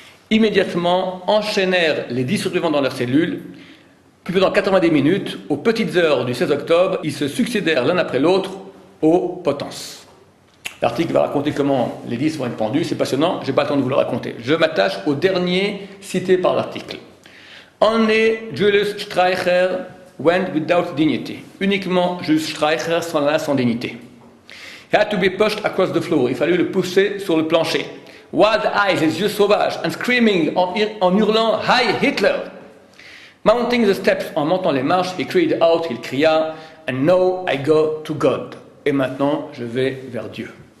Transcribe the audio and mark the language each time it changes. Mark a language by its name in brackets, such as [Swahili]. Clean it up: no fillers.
[French] Immédiatement enchaînèrent les 10 survivants dans leur cellule. Puis pendant 90 minutes, aux petites heures du 16 octobre, ils se succédèrent l'un après l'autre aux potences. L'article va raconter comment les 10 vont être pendus, c'est passionnant, je n'ai pas le temps de vous le raconter. Je m'attache au dernier cité par l'article. [English] Only Julius Streicher went without dignity. [French] Uniquement Julius Streicher s'en alla sans dignité. [English] He had to be pushed across the floor. [French] Il fallut le pousser sur le plancher. [English] Wild eyes, [French] les yeux sauvages, [English] and screaming [French] en hurlant « Hi Hitler !» [English] Mounting the steps, [French] en montant les marches, [English] he cried out, [French] il cria [English] « And now I go to God. » [French] Et maintenant, je vais vers Dieu.